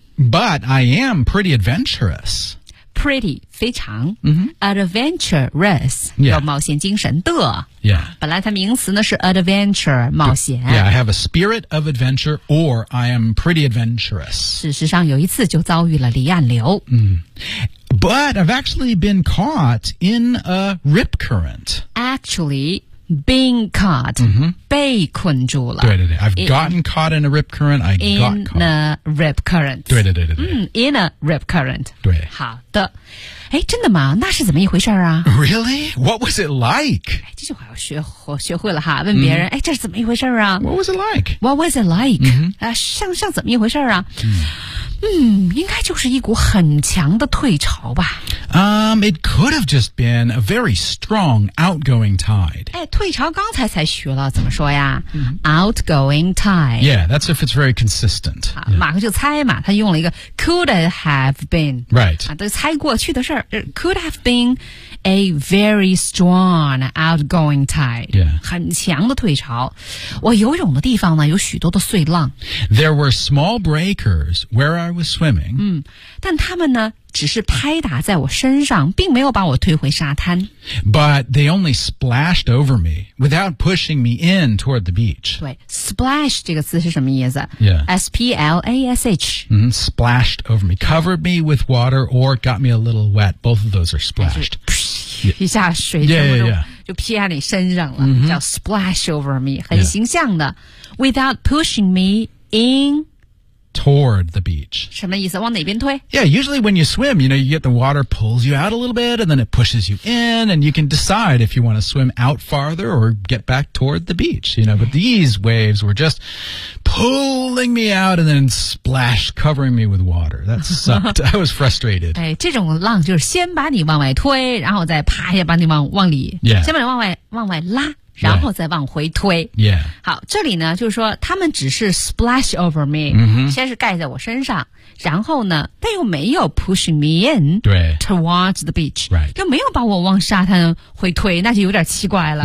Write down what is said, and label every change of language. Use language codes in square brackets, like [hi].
[en] But I am pretty adventurous。 [zh] Pretty 非常、 [en] mm-hmm. adventurous、 yeah. [zh] 有冒险精神的、 [en] yeah. [zh] 本来它名词呢是 adventure 冒险 [en] yeah I have a spirit of adventure or I am pretty adventurous [zh] 事实上有一次就遭遇了离岸流、 [en] But I've actually been caught in a rip current actually being caught、 mm-hmm. [zh] 被困住了 [en] 对 I've gotten caught in a rip current I got caught in a rip current [zh] 对、 [en] in a rip current [zh] 对好哎，真的吗？那是怎么一回事啊 [en] ？Really? What was it like? [zh] 这句话我学会了哈，问别人，哎、这是怎么一回事啊 [en] ？What was it like? What was it like?、 Mm-hmm. [zh] 像怎么一回事啊？ [en] Mm-hmm. [zh] 应该就是一股很强的退潮吧。 [en] It could have just been a very strong outgoing tide. [zh] 哎，退潮刚才学了怎么说呀、mm-hmm. ？ Outgoing tide. [en] Yeah, that's if it's very consistent.、 [zh] Yeah. 马克就猜嘛，他用了一个 could have been. [en] Right. [zh] 猜过去的事儿 ， could have been a very strong outgoing tide， [en] yeah， [zh] 很强的退潮。我游泳的地方呢，有许多的碎浪。 [en] There were small breakers where I was swimming。 [zh] 但他们呢，只是拍打在我身上，并没有把我推回沙滩。 [en] But they only splashed over me without pushing me in toward the beach。 [zh] 对 ，splash 这个词是什么意思 [en] ？Yeah，splash。 Splashed over me, covered me with water, or got me a little wet. Both of those are splashed. [zh] 一下水就劈在你身上了， [en] mm-hmm. 叫 splash over me，很形象的。 Yeah. Without pushing me in. Toward the beach. [zh] 什么意思？往哪边推？ [en] Yeah, usually when you swim, you know, you get the water pulls you out a little bit, and then it pushes you in, and you can decide if you want to swim out farther or get back toward the beach, you know. But these waves were just pulling me out and then splash, covering me with water. That sucked. I was frustrated. [zh] 哎，这种浪就是先把你往外推，然后再啪一下把你往里， [en] yeah. [zh] 先把你往外拉。然后再往回推。 [en] Yeah. Yeah. [zh] 好，这里呢，就是说他们只是 splash over me，、 [en] mm-hmm. [zh] 先是盖在我身上，然后呢，但又没有 push me in towards the beach，又没有把我往沙滩回推，那就有点奇怪了，